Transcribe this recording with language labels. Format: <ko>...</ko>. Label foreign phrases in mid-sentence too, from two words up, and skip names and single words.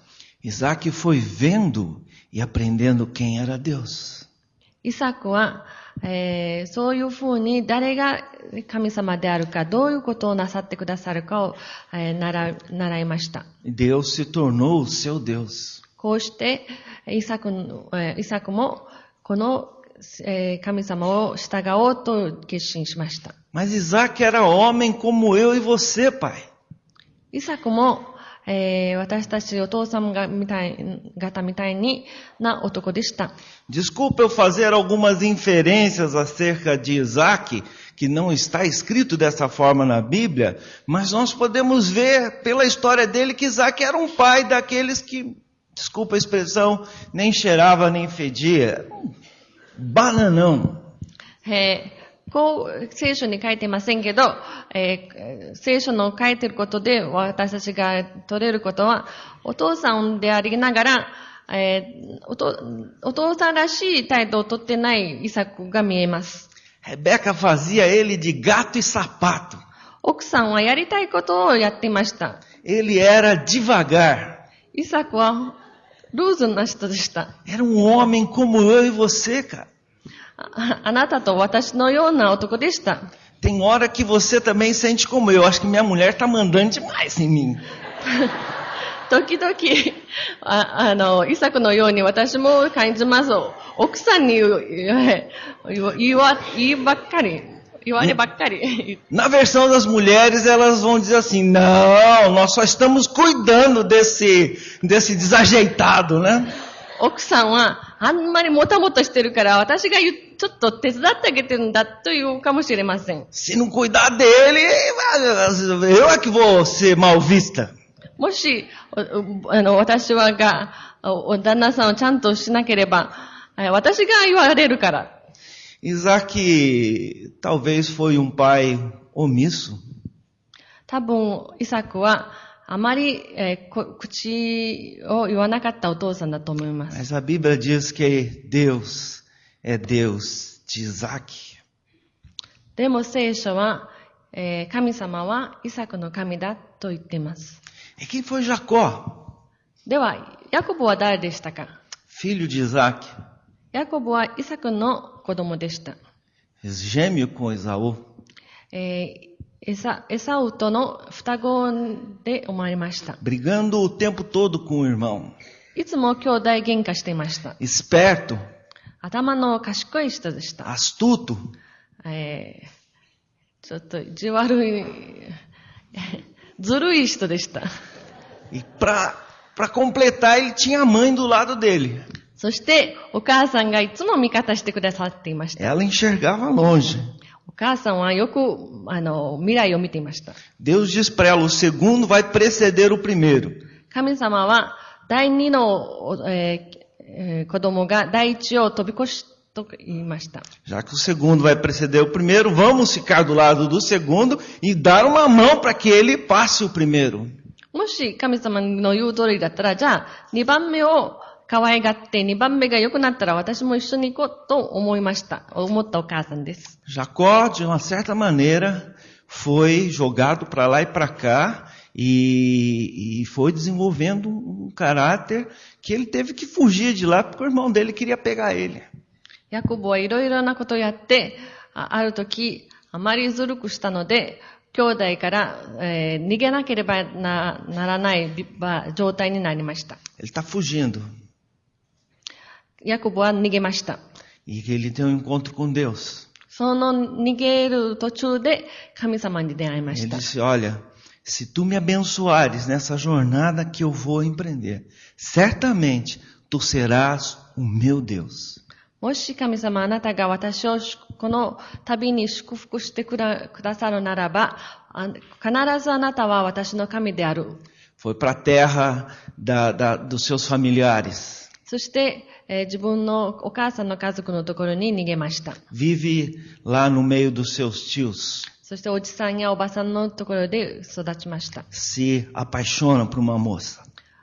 <pt>Isaac foi vendo e aprendendo quem era Deus.</pt> <ja>イサクは、そういうふうに誰が神様であるか、どういうことをなさってくださるかを、習いました。</ja> <pt>Deus se tornou o seu Deus.</pt> <ja>こうして、イサクもこの、神様を従おうと決心しました。</ja> <pt>Mas Isaac era homem como eu e você, pai.</pt> <ja>イサクも、私たちお父様方みたいな男でした。</ja> <pt>Desculpa eu fazer algumas inferências acerca de Isaac, que não está escrito dessa forma na Bíblia, mas nós podemos ver pela história dele que Isaac era um pai daqueles que, desculpa a expressão, nem cheirava nem fedia. Bananão.</pt> <ja>こう、聖書に書いてませんけど、聖書の書いてることで私たちが取れることは、お父さんでありながら、お父さんらしい態度をとってないイサクが見えます。</ja> <pt>Rebeca fazia ele de gato e sapato.</pt> <ja>奥さんはやりたいことをやっていました。</ja> <pt>Ele era devagar.</pt> <ja>イサクはルーズな人でした。</ja> <pt>Era um homem como eu e você, cara.</pt> <ja>あなたと私のような男でした。</ja> <pt>Tem hora que você também sente como eu. Acho que minha mulher está mandando demais em mim.</pt> <ja>時々、イサクのように私も感じます。奥さんに言わればっかり。</ja> <pt>Na versão das mulheres, elas vão dizer assim, não, nós só estamos cuidando desse desajeitado, né?</pt> <ja>奥さんは、あんまりもたもたしてるから、私がちょっと手伝ってあげてるんだというかもしれません。</ja> <pt>Se não cuidar dele, eu é que vou ser mal vista.</pt> <ja>もし、私が、旦那さんをちゃんとしなければ、私が言われるから。</ja> <pt>Isaac talvez foi um pai omisso.</pt> <ja>多分、イサクは、あまり、口を言わなかったお父さんだと思います。</ja> <pt>Mas a Bíblia diz que Deus é Deus de Isaac.</pt> <ja>でも聖書は、神様はイサクの神だと言っています。</ja> <pt>E quem foi Jacó?</pt> <ja>では、ヤコブは誰でしたか？</ja> <pt>Filho de Isaac.</pt> <ja>ヤコブはイサクの子供でした。</ja> <pt>Gêmeo com Esaú.</pt> <ja>エサウとの双子で生まれました。</ja> <pt>Brigando o tempo todo com o irmão.</pt> <ja>いつも兄弟喧嘩していました。</ja> <pt>Esperto.</pt> <ja>頭の賢い人でした。</ja> <pt>Astuto.</pt> <ja>ちょっと意地悪い、ずるい人でした。</ja> <pt>E para completar, ele tinha a mãe do lado dele.</pt> <ja>そしてお母さんがいつも味方してくださっていました。</ja> <pt>Ela enxergava longe.</pt> <ja>お母さんはよく未来を見ていました。</ja> <pt>Deus diz para ela, o segundo vai preceder o primeiro.</pt> <ja>神様は第二の、子供が第一を飛び越しと言いました。</ja> <pt>Já que o segundo vai preceder o primeiro, vamos ficar do lado do segundo e dar uma mão para que ele passe o primeiro.</pt> <ja>もし神様の言う通りだったら、じゃあ2番目を可愛がって2番目が良くなったら私も一緒に行こうと思ったお母さんです。</ja> <pt>Jacó, de uma certa maneira, foi jogado para lá e para cá e foi desenvolvendo um caráter que ele teve que fugir de lá porque o irmão dele queria pegar ele.</pt> <ja>ヤコブはいろいろなことをやって、ある時あまりずるくしたので、兄弟から、逃げなければならない状態になりました。</ja> <pt>Ele está fugindo.</pt> <ja>ヤコブは逃げました。</ja> <pt>E ele tem um encontro com Deus.</pt> <ja>その逃げる途中で神様に出会いまし</ja> <pt>Ele</pt> <ja>た。</ja> <pt>disse, olha, se tu me abençoares nessa jornada que eu vou empreender, certamente tu serás o meu Deus.</pt> <ja>もし神様あなたが私をこの旅に祝福してくださるならば、必ずあなたは私の神である。</ja> <pt>Foi para a terra dos seus familiares.</pt> <ja>そして、自分のお母さんの家族のところに逃げました。</ja> <pt>Vive lá no meio dos seus tios.</pt> <ja>そしておじさんやおばさんのところで育ちました。</ja> <pt>Se apaixona por uma moça.</pt>